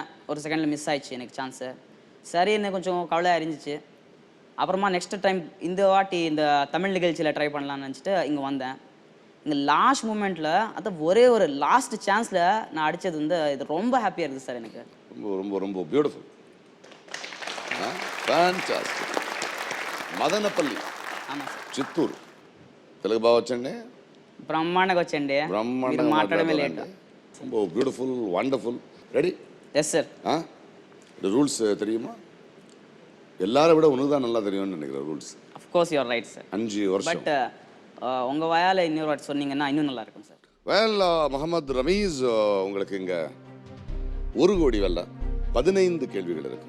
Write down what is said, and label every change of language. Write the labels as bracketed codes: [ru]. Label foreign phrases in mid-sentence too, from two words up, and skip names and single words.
[ta] ஒரு செகண்டில் மிஸ் ஆயிடுச்சு எனக்கு சான்ஸு. சரி, எனக்கு கொஞ்சம் கவலையாக இருந்துச்சு. அப்புறமா [en] next time [ta] இந்த வாட்டி இந்த தமிழ் நிகழ்ச்சியில் ட்ரை பண்ணலான்னு நினச்சிட்டு இங்கே வந்தேன். இங்கே [en] last moment-il [ta] அது ஒரே ஒரு [en] last chance-il [ta] நான் அடித்தது வந்து இது ரொம்ப ஹாப்பியாக இருக்குது சார் எனக்கு. ரொம்ப ரொம்ப ரொம்ப பியூட்டிஃபுல். [te] ఫ్యాంటాస్టిక్. మదనపల్లి, చిత్తూరు తెలుగు బాగా వచ్చండి? బ్రహ్మాండంగా వచ్చండి. బ్రహ్మాండంగా మాట్లాడమే లేట్. [ta] ரொம்ப [en] beautiful, wonderful. [ta] ரெடி? [en] Yes sir. [ta] இந்த ரூல்ஸ் தெரியுமா? எல்லாரை விட உனக்கு தான் நல்லா தெரியும்னு நினைக்கிறேன் ரூல்ஸ். [en] Of course you're right sir. [ta] 5 வருஷம். பட் உங்கள் வாயால் இன்னொரு வாட்டி சொன்னீங்கன்னா இன்னும் நல்லா இருக்கும் சார். வெல், முகமது ரமீஸ், உங்களுக்கு இங்கே 1 கோடி வெல்ல 15 கேள்விகள் இருக்கு.